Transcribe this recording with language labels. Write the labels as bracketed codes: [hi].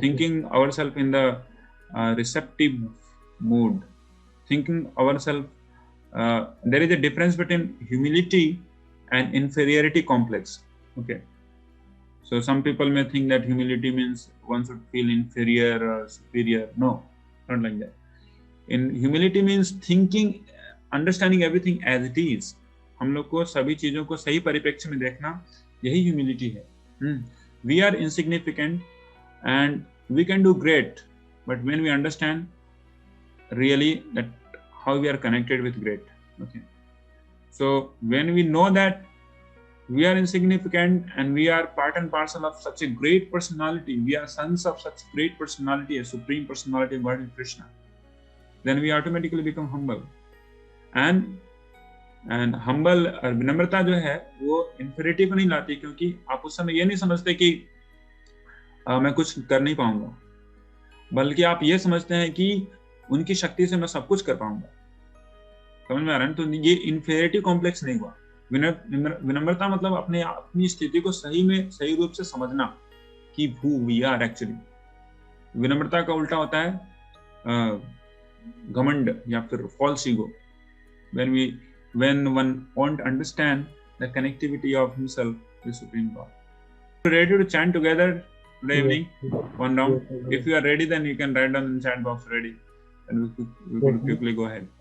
[en] Thinking ourselves in the receptive mood, thinking ourselves there is a difference between humility and inferiority complex. Okay, so some people may think that humility means one should feel inferior or superior. No, not like that. In humility means thinking, understanding everything as it is. [hi] हम लोग को सभी चीजों को सही परिप्रेक्ष्य में देखना, यही humility है. [en] We are insignificant and we can do great, but when we understand really that how we are connected with great. Okay, so when we know that we are insignificant and we are part and parcel of such a great personality, we are sons of such great personality, a supreme personality of God Krishna, then we automatically become humble. And humble [hi] और विनम्रता जो है वो inferiority को नहीं लाती, क्योंकि आप उस समय ये नहीं समझते कि मैं कुछ कर नहीं पाऊंगा, बल्कि आप ये समझते हैं कि उनकी शक्ति से मैं सब कुछ कर पाऊंगा. समझ में आ रहा है? तो ये इंफेरिटी कॉम्प्लेक्स नहीं हुआ. विनम्रता मतलब अपनी स्थिति को सही रूप से समझना कि [en] who we are actually. [hi] विनम्रता का उल्टा होता है घमंड या फिर false ego. [en] When one won't understand the connectivity of himself with Supreme God. Ready to chant together today evening? One round. If you are ready, then you can write down in the chat box ready, and we could quickly go ahead.